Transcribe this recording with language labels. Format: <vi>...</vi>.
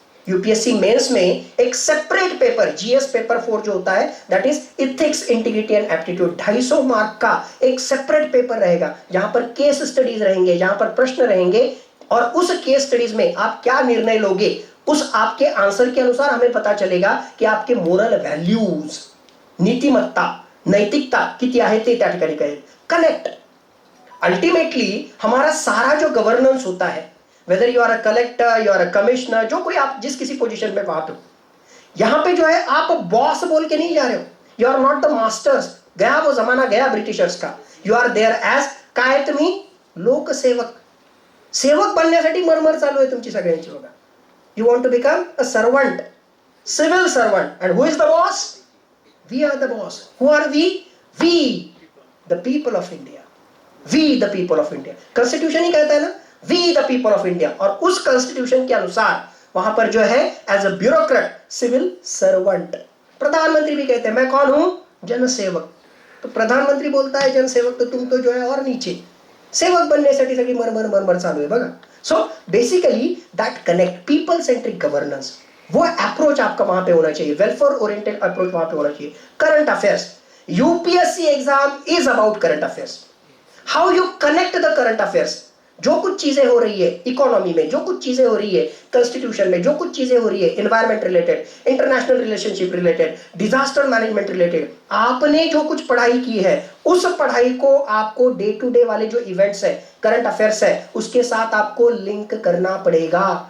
<hi>UPSC mains में एक separate paper GS paper 4 जो होता है that is ethics integrity and aptitude, 250 mark का एक सेपरेट पेपर रहेगा जहां पर केस स्टडीज रहेंगे, जहां पर प्रश्न रहेंगे और उस केस स्टडीज में आप क्या निर्णय लोगे उस आपके आंसर के अनुसार हमें पता चलेगा कि आपके मोरल वैल्यूज,</hi> <mr>नीतिमत्ता, नैतिकता किती आहे ते त्या ठिकाणी कळेल.</mr> <hi>कनेक्ट. अल्टीमेटली हमारा सारा जो गवर्नेंस होता है,</hi> <en>whether you are a collector, you are a commissioner,</en> <hi>जो कोई आप जिस किसी पोजीशन में बात हो, यहां पे जो है आप बॉस बोल के नहीं जा रहे हो.</hi> <en>You are not the masters.</en> <hi>गया वो जमाना गया ब्रिटिशर्स का.</hi> <en>you are there as</en> <mr>काय तुम्ही लोकसेवक. सेवक बनण्यासाठी मरमर चालू आहे तुमची सगळ्यांची बघा.</mr> <en>You want to become a servant, civil servant. And who is the boss? We are the boss. Who are we? We the people of India. We the people of India.</en> <hi>Constitution ही कहता है ना</hi> <en>We the people of India.</en> <hi>और उस constitution के अनुसार वहां पर जो है as a bureaucrat, civil servant. प्रधानमंत्री भी कहते हैं मैं कौन हूं? जनसेवक. तो प्रधानमंत्री बोलता है जनसेवक, तो तुम तो जो है और नीचे.</hi> <mr>सेवक बनण्यासाठी सगळी मरमर मरमर चालू आहे बघा.</mr> <en>so basically that connect,</en> <hi>people centric governance, वो अप्रोच आपका वहां पे होना चाहिए. वेलफेयर ओरिएंटेड अप्रोच वहां पे होना चाहिए. Current affairs.</hi> <en>UPSC exam is about current affairs. How you connect the current affairs.</en> <hi>जो कुछ चीजें हो रही है इकोनॉमी में, जो कुछ चीजें हो रही है कॉन्स्टिट्यूशन में, जो कुछ चीजें हो रही है environment related, international relationship related, disaster management related, आपने जो कुछ पढ़ाई की है उस पढ़ाई को आपको डे टू डे वाले जो इवेंट्स है, करंट अफेयर्स है, उसके साथ आपको लिंक करना पड़ेगा.</hi>